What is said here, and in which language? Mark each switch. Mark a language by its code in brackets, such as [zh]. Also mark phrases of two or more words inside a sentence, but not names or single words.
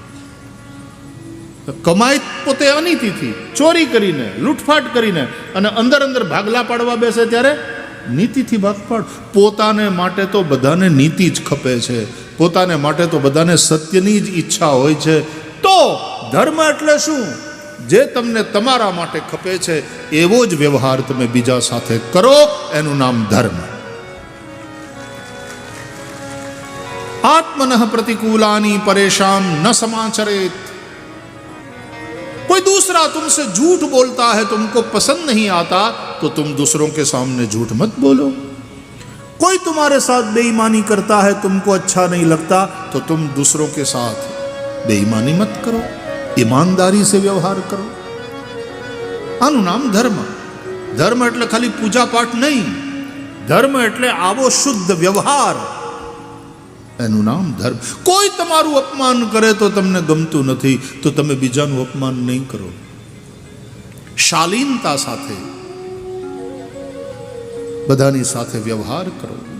[gu] કમાઈ પોતે અનીતિથી, ચોરી કરીને, લૂંટફાટ કરીને, અને અંદર અંદર ભાગલા પાડવા બેસે ત્યારે નીતિથી ભાગ પાડ. પોતાને માટે તો બધાને નીતિ જ ખપે છે, પોતાને માટે તો બધાને સત્યની જ ઈચ્છા હોય છે. તો ધર્મ એટલે શું? જે તમને તમારા માટે ખપે છે એવો જ વ્યવહાર તમે બીજા સાથે કરો, એનું નામ ધર્મ. [sa] आत्मनः प्रतिकूलानि परेशान न समाचरेत. [hi] कोई दूसरा तुमसे झूठ बोलता है, तुमको पसंद नहीं आता, तो तुम दूसरों के सामने झूठ मत बोलो. कोई तुम्हारे साथ बेईमानी करता है, तुमको अच्छा नहीं लगता, तो तुम दूसरों के साथ बेईमानी मत करो, ईमानदारी से व्यवहार करो. [gu] આનું નામ ધર્મ. ધર્મ એટલે ખાલી પૂજા પાઠ નહીં, ધર્મ એટલે આવો શુદ્ધ વ્યવહાર, એનું નામ ધર્મ. કોઈ તમારું અપમાન કરે તો તમને ગમતું નથી, તો તમે બીજાનું અપમાન નહીં કરો. શાલીનતા સાથે બધાની સાથે વ્યવહાર કરો.